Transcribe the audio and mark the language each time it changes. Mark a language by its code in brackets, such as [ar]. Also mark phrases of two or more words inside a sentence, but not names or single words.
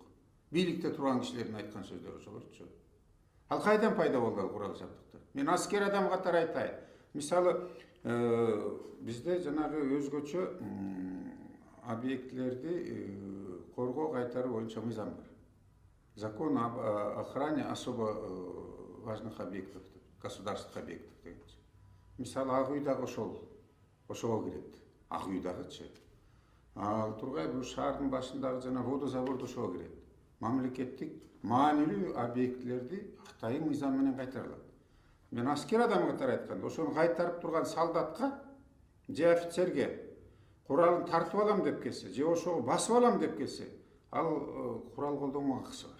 [ky] Бийликте турган кишилердин айткан сөздөрү ошолорчу. Ал кайдан пайда болду ал курал жабдыктар? Мен аскер адам катары айтайын. Мисалы, бизде жанагы өзгөчө объектилерди коргоо кайтаруу боюнча мыйзам бар. [ru] Закон об охране особо важных объектов, государственных объектов дегенчи. [ky] Мисалы, Ак Үйдагы ошого кирет. Ак Үйдагычы. Ал тургай бул шаардын башындагы жана водозаборду ошого кирет. Мамлекеттик маанилүү объектилерди Кытайдын мыйзамы менен кайтарылат. Мен аскер адам катары айтканда, ошону кайтарып турган солдатка же офицерге куралын тартып алам деп келсе, же ошого басып алам деп келсе, ал курал колдонууга акысы бар.